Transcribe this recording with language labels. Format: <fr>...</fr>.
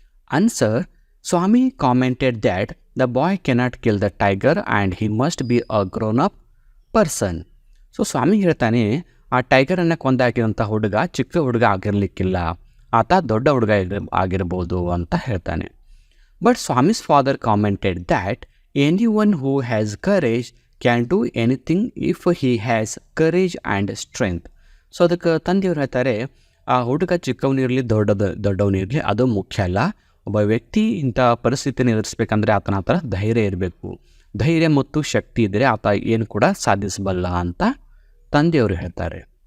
<en>Answer, Swami commented that the boy cannot kill the tiger and he must be a grown up person.</en> <kn>So ಸ್ವಾಮಿ ಹೇಳ್ತಾನೆ, ಆ ಟೈಗರನ್ನು ಕೊಂದಾಕಿದಂಥ ಹುಡುಗ ಚಿಕ್ಕ ಹುಡುಗ ಆಗಿರಲಿಕ್ಕಿಲ್ಲ, ಆತ ದೊಡ್ಡ ಹುಡುಗ ಆಗಿರ್ಬೋದು ಅಂತ ಹೇಳ್ತಾನೆ.</kn> <en>But Swami's father commented that anyone who has courage can do anything if he has courage and strength.</en> <kn>So ಅದಕ್ಕೆ ತಂದೆಯವರು ಹೇಳ್ತಾರೆ, ಆ ಹುಡುಗ ಚಿಕ್ಕವನಿರಲಿ ದೊಡ್ಡವನಿರಲಿ ಅದು ಮುಖ್ಯ ಅಲ್ಲ. ಒಬ್ಬ ವ್ಯಕ್ತಿ ಇಂಥ ಪರಿಸ್ಥಿತಿಯನ್ನು ಎದುರಿಸ್ಬೇಕಂದ್ರೆ ಆತನ ಹತ್ರ ಧೈರ್ಯ ಇರಬೇಕು. ಧೈರ್ಯ ಮತ್ತು ಶಕ್ತಿ ಇದ್ದರೆ ಆತ ಏನು ಕೂಡ ಸಾಧಿಸಬಲ್ಲ ಅಂತ ತಂದೆಯವರು ಹೇಳ್ತಾರೆ.</kn>